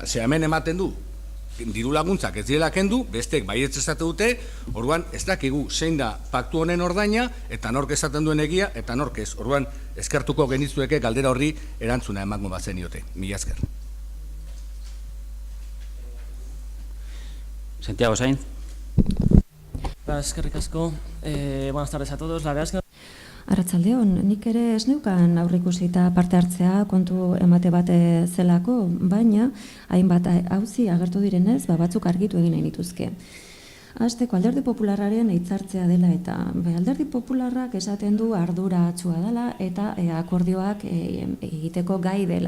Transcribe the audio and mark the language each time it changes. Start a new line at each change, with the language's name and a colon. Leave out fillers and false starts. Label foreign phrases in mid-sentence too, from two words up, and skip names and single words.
Basque: Ze hemen ematen du, diru laguntzak ez direla kendu, bestek baietz esate dute, orduan ez dakigu zein da paktu honen ordaina eta nork esaten duen egia eta nork ez. Orduan eskertuko genitzueke galdera horri erantzuna emango bazen diote. Mila esker. Santiago Sainz. Eskerrik asko.
Spanish: Buenas tardes a todos. La verdad es que...
Basque: Arratsaldeon, nik ere ez neukan aurreikusita parte hartzea kontu emate bat zelako, baina hainbat auzi agertu direnez, batzuk argitu egin nahi nituzke. Hasteko Alderdi Popularraren hitzartzea dela eta Alderdi Popularrak esaten du arduratsua dela eta akordioak egiteko gai dela.